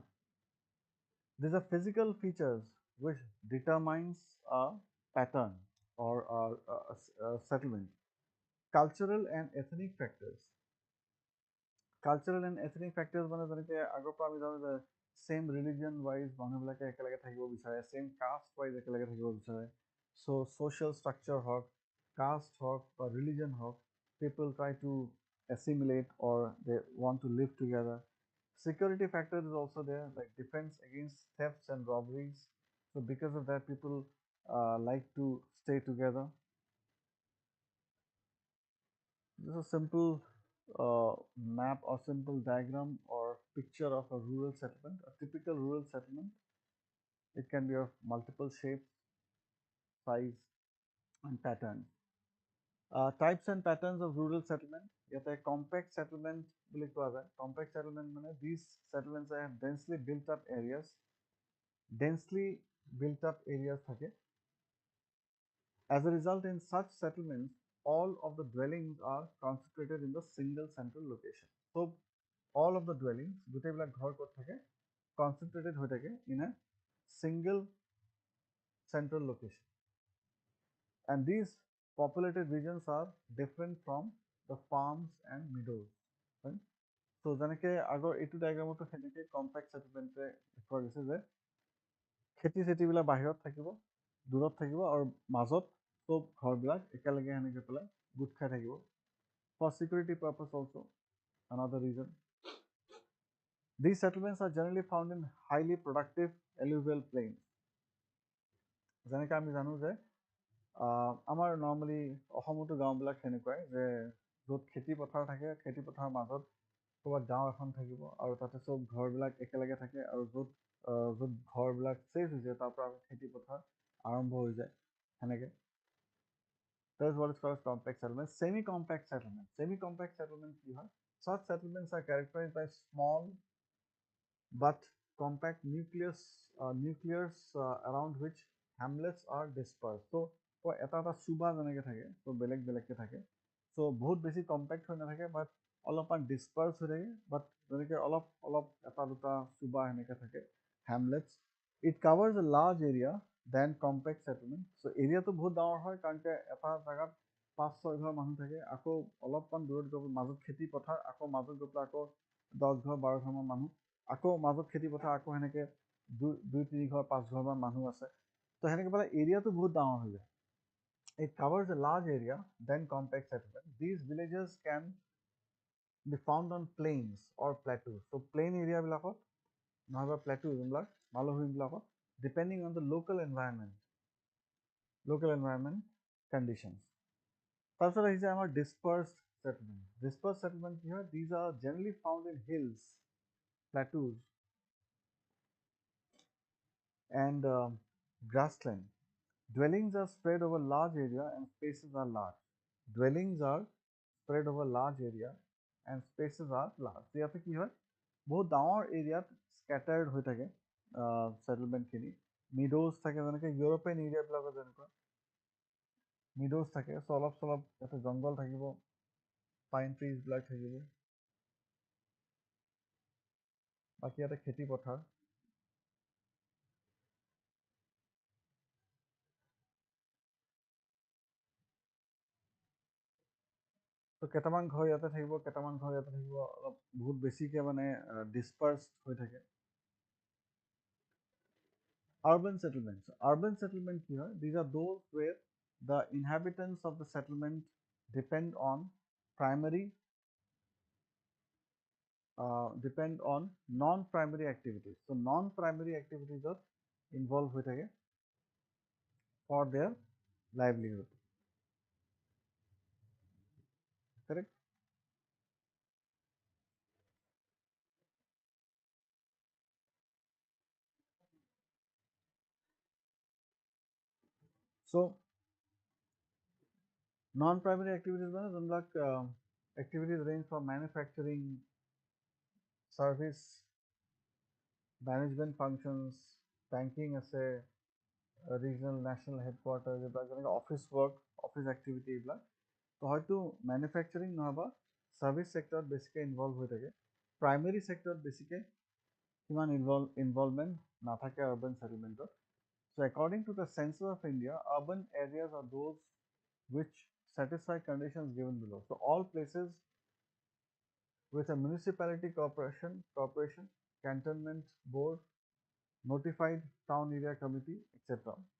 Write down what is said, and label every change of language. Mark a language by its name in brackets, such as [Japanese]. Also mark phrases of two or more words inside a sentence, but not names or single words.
[English] These are physical features which determines a pattern or a settlement. Cultural and ethnic factors. Cultural and ethnic factors [Assamese] মানে যেনেকৈ আগৰ পৰা আমি জানো যে [English] same religion wise [Assamese] মানুহবিলাকে একেলগে থাকিব বিচাৰে, [English] same caste wise [Assamese] একেলগে থাকিব বিচাৰে. [English] So social structure [Assamese] হওক, caste হওক বা religion হওক, [English] people try to assimilate or they want to live together. Security factor is also there, like defense against thefts and robberies. So because of that, people like to stay together. This is a simple map or simple diagram or picture of a rural settlement. A typical rural settlement, it can be of multiple shapes, size and patterns. Types and patterns of rural settlement. [Assamese] Yete [English] compact settlement [Assamese] বুলি কোৱা যায়. [English] Compact settlement মানে these settlements are densely built up areas. [Assamese] থাকে. [English] As a result, in such settlements, all of the dwellings are concentrated in the single central location. So all of the dwellings, [Assamese] গোটেইবিলাক ঘৰ ক'ত থাকে, concentrated হৈ থাকে [English] in a single central location. And these populated regions are different from the farms and meadows. Right? [Assamese] So যেনেকৈ আগৰ এইটো ডায়েগ্ৰামতো সেনেকৈ [English] compact settlement [Assamese] দেখুওৱা গৈছে যে খেতি চেতিবিলাক বাহিৰত থাকিব, দূৰত থাকিব আৰু মাজত চব ঘৰবিলাক একেলগে সেনেকৈ পেলাই গোট খাই থাকিব. [English] for security purpose also, another reason. These settlements are generally found in highly productive alluvial plains. [Assamese] যেনেকৈ আমি জানো যে আমাৰ নৰ্মেলি অসমতো গাঁওবিলাক সেনেকুৱাই যে য'ত খেতি পথাৰ থাকে, খেতি পথাৰৰ মাজত ক'ৰবাত গাঁও এখন থাকিব আৰু তাতে চব ঘৰবিলাক একেলগে থাকে আৰু য'ত ঘৰবিলাক চেফ হৈছে তাৰ পৰা খেতি পথাৰ আৰম্ভ হৈ যায় সেনেকৈ. [English] That is what is called compact settlement. Semi-compact settlement. Semi-compact settlement [Assamese] কি হয়? [English] Such settlements are characterized by small but compact nucleus around which hamlets are dispersed. [Assamese] So এটা চুবা যেনেকৈ থাকে, so বেলেগ বেলেগকৈ থাকে. So বহুত বেছি কম্পেক্ট হৈ নাথাকে, বাট অলপমান ডিছপাৰ্চ হৈ থাকে, বাট যেনেকৈ অলপ এটা দুটা চুবা সেনেকৈ থাকে, [English] hamlets. It covers a large area than compact settlement. [Assamese] So এৰিয়াটো বহুত ডাঙৰ হয় কাৰণ এটা জেগাত 5-6 ঘৰ মানুহ থাকে, আকৌ অলপমান দূৰত গৈ মাজত খেতি পথাৰ, আকৌ মাজত গৈ পেলাই আকৌ 10 ঘৰ 12 ঘৰমান মানুহ, আকৌ মাজত খেতি পথাৰ, আকৌ সেনেকৈ 2-3 ঘৰ 5 ঘৰমান মানুহ আছে. তো সেনেকৈ পেলাই এৰিয়াটো বহুত ডাঙৰ হৈ যায়. [English] It covers a large area than compact settlement. These villages can be found on plains or plateaus. [Assamese] So [English] plain area [Assamese] bilakot নহবা plateau যোনবিলাক মালভূমিবিলাকত, [English] depending on the local environment conditions. [Assamese] তাৰপিছত আহিছে আমাৰ [English] dispersed settlement. Dispersed settlement [Assamese] কি হয়? [English] These are generally found in hills, plateaus and grassland. Dwellings are spread over large area and spaces are large. Dwellings are spread over large area and spaces are large. [Assamese] ইয়াতে কি হয়? বহুত ডাঙৰ এৰিয়াত স্কেটাৰ্ড হৈ থাকে সেটেলমেণ্টখিনি. মিডোজ থাকে, যেনেকৈ [English] European areaবিলাকত [Assamese] যেনেকুৱা মিডোজ থাকে. চ' অলপ চলপ ইয়াতে জংঘল থাকিব, [English] pine treesবিলাক [Assamese] থাকিব, বাকী ইয়াতে খেতি পথাৰ. তো কেইটামান ঘৰ ইয়াতে থাকিব, কেইটামান ঘৰ ইয়াতে থাকিব, অলপ বহুত বেছিকৈ মানে ডিছপাৰ্চড হৈ থাকে. [English] Urban settlements. Urban settlement [Assamese] কি হয়? [English] These are those where the inhabitants of the settlement depend on non-primary activities. So non-primary activities are involved with থাকে for their livelihood. Correct? So non-primary activities [Assamese] মানে যোনবিলাক [English] activities range from manufacturing, service, management functions, banking আছে, regional national headquarters, এইবিলাক যেনেকৈ office work, office activity এইবিলাক. তো হয়তো মেনুফেকচাৰিং নহবা service sectorত বেছিকৈ ইনভলভ হৈ থাকে. primary sectorত বেছিকৈ সিমান ইনভলভমেণ্ট নাথাকে urban settlementত. So according to the Census of India, urban areas are those which satisfy conditions given below. So all places with a municipality corporation, cantonment board, notified town area committee, etc.